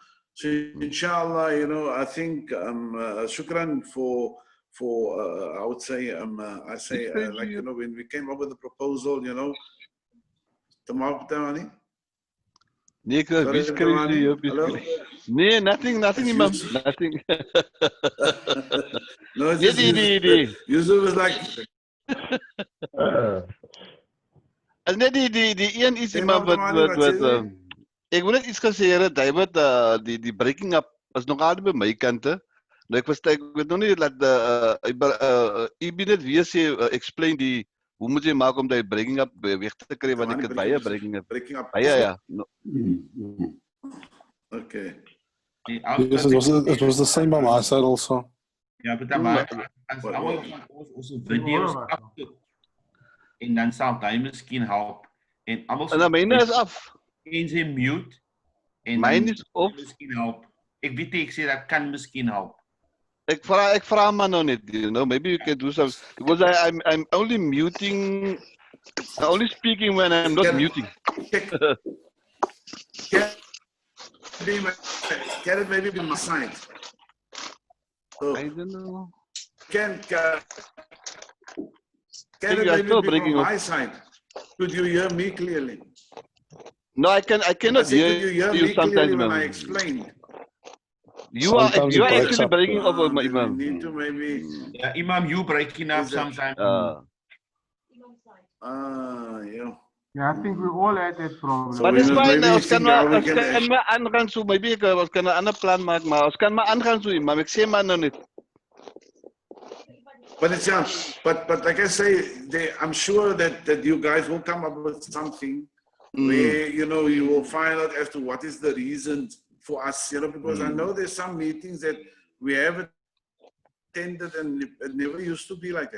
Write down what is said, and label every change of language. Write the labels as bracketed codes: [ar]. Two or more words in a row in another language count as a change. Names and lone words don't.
[en] So inshallah, you know, I think shukran for I would say I say like, you know, when we came up with the proposal, you know, Tamani. Nee, nothing, Imam, nothing. No, it's just Yusuf was like. [af] As net die een is Imam wat ek wil net iets gesê het, hy wat die [en] breaking up [af] is nog altyd by my kante. Nou ek weet nog nie dat Ibn het weer sê explain die hoe moet jy maak om die [en] breaking up [af] weg te kry, want ek het baie [en] breaking up. [af] Ja. [en] Okay. Yes, it was the same on my side also. [af] Ja, beter maar as almal van ons video's afsit en dan sal hy miskien help en almal En dan myne is af. En sy mute en Mine is op. Miskien help. Ek weet nie, ek sê dat kan miskien help. Ek vra maar nou net, [en] you know, maybe you can do something because I'm only muting, only speaking when I'm not muting. Can it maybe be my side? So, I don't know. Can think it you are maybe still be breaking from up. my side? Could you hear me clearly? No, I cannot I said, hear could you hear you me sometimes, clearly when I man. explained? You are Sometimes it breaks actually up. breaking up with my Then we imam. need to maybe. Yeah, Imam, you breaking up Is that- sometimes. Yeah. Yeah, I think we all had that problem. So But we it's must fine, maybe [af] ons kan [en] think how we [af] maar [en] can [af] aangaan so, maybe ons kan 'n ander plan maak, maar ons kan maar aangaan so, maar ek sê maar nou net. [en] But it's but like I say, I'm sure that you guys will come up with something where you know you will find out as to what is the reason for us, you know, because I know there's some meetings that we have attended and it never used to be like that.